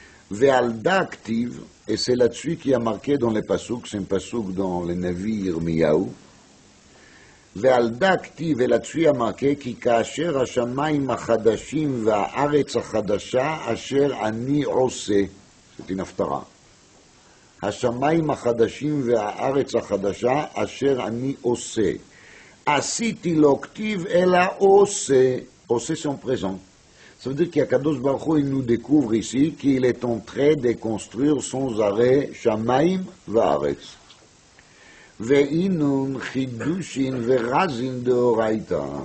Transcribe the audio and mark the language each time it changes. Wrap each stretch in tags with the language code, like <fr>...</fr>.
<arc>ועל דה כתיב,</arc> <fr>et c'est là-dessus qui a marqué dans les pasuk, c'est un pasuk dans le Navi Yirmiyahu, ועל דה כתיב, et là-dessus a marqué,</fr> <he>כי כאשר השמיים החדשים והארץ החדשה אשר אני עושה.</he> <fr>C'est une הפטרה.</fr> <he>השמיים החדשים והארץ החדשה אשר אני עושה.</he> <arc>עשיתי לא כתיב אלא עושה.</arc> <fr>עושה son présent. Ça veut dire qu'Akadosh Baruch Hu, il nous découvre ici qu'il est en train de construire sans arrêt Shamaim va'aretz.</fr> <arc>Ve'inun chidushin ve'razin deoraita.</arc>